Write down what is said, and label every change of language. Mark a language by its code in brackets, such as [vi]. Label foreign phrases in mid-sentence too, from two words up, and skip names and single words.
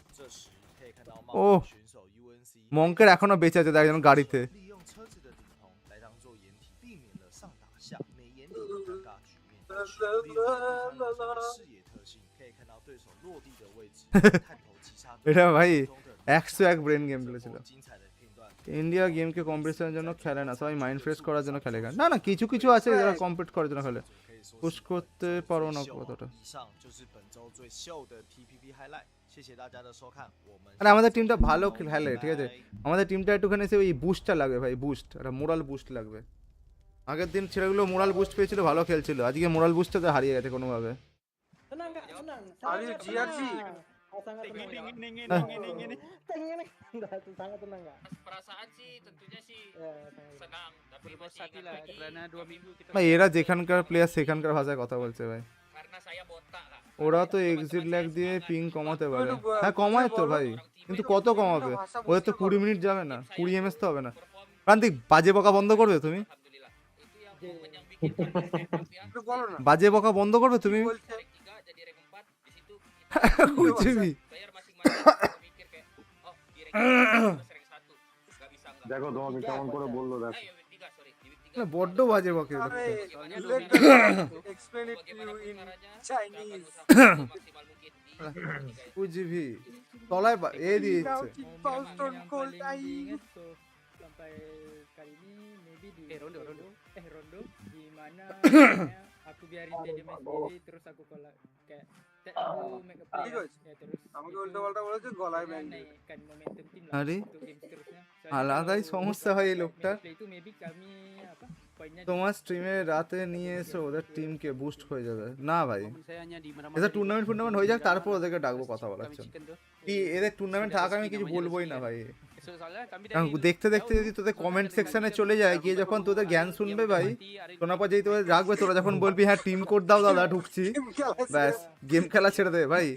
[bn] ও মঙ্কের এখনো বেঁচে আছে দেখ গাড়িতে, [zh] 下，美颜体的尴尬局面。例如第3人称的视野特性，可以看到对手落地的位置，探头击杀对 [bn] এটা ভাই [zh] 手中的 [bn] 101 [en] brain game [bn] খেলেছিল। [zh] 精彩的片段。 [bn] ইন্ডিয়া গেমকে কম্পিটিশনের জন্য খেলে না, সবাই [en] mind fresh [bn] করার জন্য খেলে। না না, কিছু কিছু আছে যারা কম্পিট করার জন্য খেলে, পুশ করতে পারো না কতটা। [zh] 以上就是本周最秀的 PPP highlight， 谢谢大家的收看，我们 [bn] আরে আমাদের টিমটা ভালো খেলে, ঠিক আছে, আমাদের টিমটা একটুখানি ওই বুস্টটা লাগবে ভাই, বুস্ট, একটা [en] moral boost [bn] লাগবে। আগের দিন ছেলেগুলো [en] moral boost [bn] পেয়েছিল, ভালো খেলছিল, আজকে [en] moral boost [bn] হারিয়ে গেছে কোনোভাবে। [en] Are you GRG? [id] Perasaan sih tentunya sih senang, tapi masih ingat lagi karena 2 minggu kita [bn] ভাই এরা যেখানকার প্লেয়ার সেখানকার ভাষায় কথা বলছে ভাই। [id] karena saya botak lah. [bn] ওরা তো এক্সিট ল্যাগ দিয়ে পিং কমাতে পারে। হ্যাঁ কমায় তো ভাই, কিন্তু কত কমাবে? ওদের তো 20 মিনিট যাবে না, 20 এমএস তো হবে না। প্রান্তিক বাজে বকা বন্ধ করবে তুমি? [id] Alhamdulillah. Itu yang bikin konten ya. [bn] একটু বলো না বাজে বকা বন্ধ করবে তুমি? বলছে [id] Rank 3 jadi rank 4 di situ kita [bn] বুঝবি? [id] player masing-masing mikir kayak oh di rank 3 terus rank 1 enggak bisa enggak. [bn] দেখো তোমাকে কেমন করে বললো দেখো। [id] Ayo rank 3 sorry, di rank 3. [bn] না বড্ড বাজে বকে আরে লোকটা। [en] explain it to you in [id] Caranya [en] Chinese [id] maksimal mungkin di rank 3 ya. [bn] বুঝবি? তলায় এ now দিয়েছে। [en] keep Stone Cold [id] sampai kali ini maybe di rondo di mana aku biarin dia main sendiri terus aku kayak aku [en] make a play [bn] ঠিক আছে [id] ya terus [bn] আমাকে উল্টো পাল্টা বলেছে গলায় ব্যাং দিয়ে [id] naikkan momentum tim [bn] আরে [id] untuk game seterusnya. [bn] আলাদাই সমস্যা হয় এই লোকটার। [id] Play itu maybe kami apa poinnya [bn] তোমার স্ট্রিমে রাতে নিয়ে এসে ওদের টিমকে বুস্ট হয়ে যাবে না ভাই। এদের টুর্নামেন্ট হয়ে যাক, তারপর ওদেরকে ডাকবো কথা বলার জন্য। কি এদের টুর্নামেন্ট থাকা আমি কিছু বলবোই না ভাই। কারণ দেখতে দেখতে যদি তোদের [en] comment section [bn] চলে যায়, গিয়ে যখন তোদের জ্ঞান শুনবে ভাই, শোনার পর যেই তোদের রাখবে, তোরা যখন বলবি হ্যাঁ [en] team code [bn] দাও দাদা ঢুকছি, ব্যাস গেম খেলা ছেড়ে দেবে ভাই।